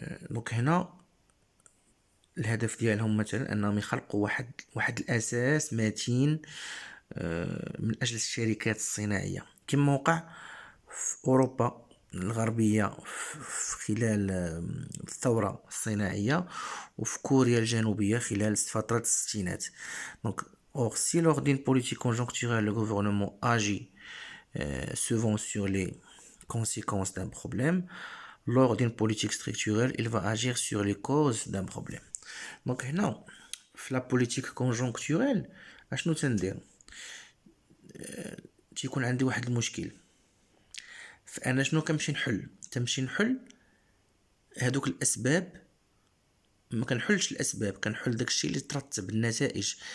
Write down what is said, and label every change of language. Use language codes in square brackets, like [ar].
[ar] دونك هنا الهدف ديالهم مثلا أنهم يخلقوا واحد الأساس متين من أجل الشركات الصناعية، كما وقع في أوروبا الغربية خلال الثورة الصناعية، وفي كوريا الجنوبية خلال فترة الستينات. [fr] donc or si lors d'une politique conjoncturelle le gouvernement agit souvent sur les conséquences d'un problème, lors d'une politique structurelle il va agir sur les causes d'un problème. donc هنا [ar] في لا بوليتيك كونجونكتوريل اشنو تندير؟ تيكون عندي واحد المشكل، فانا شنو تمشي نحل هادوك الاسباب. ما كنحلش الاسباب، كنحل داكشي اللي ترتب النتائج.